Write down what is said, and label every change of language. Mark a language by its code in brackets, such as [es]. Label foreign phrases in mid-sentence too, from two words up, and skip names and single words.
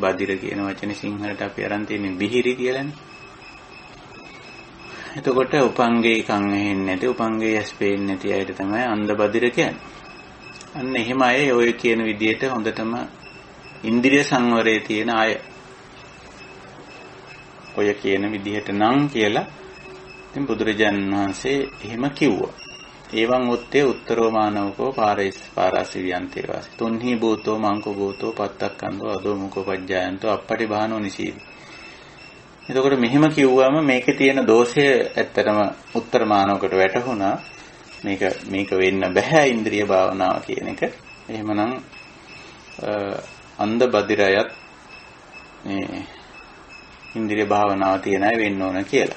[si] බදිර කියන වචනේ සිංහලට අපි අරන් තියෙන්නේ බිහිරි කියලානේ. එතකොට උපංගේ කන් ඇහෙන්නේ නැති උපංගේ ඇස් පේන්නේ නැති අයට තමයි අන්ධ බදිර කියන්නේ. අන්න එහෙම අය ඔය කියන විදිහට හොඳටම ඉන්ද්‍රිය සංවරයේ තියෙන අය ඔය කියන විදිහට නම් කියලා ඉතින් බුදුරජාණන් වහන්සේ එහෙම කිව්වා. [pi] ඒවං උත්තේ උත්තරෝ මානවකෝ පාරාසිවියන්තේ වාසි. තුන්හි භූතෝ මංකෝ භූතෝ පත්තක්කන්தோ අදෝ මුකෝ පජ්ජායන්තෝ අපපටි බානෝ නිසීදි. [si] එතකොට මෙහෙම කිව්වම මේකේ තියෙන දෝෂය ඇත්තටම උත්තර මානවකට වැටහුණා. මේක වෙන්න බෑ ඉන්ද්‍රිය භාවනාව කියන එක. එහෙමනම් අන්ධ බදිරයත් මේ ඉන්ද්‍රිය භාවනාව තියන අය වෙන්න ඕන කියලා.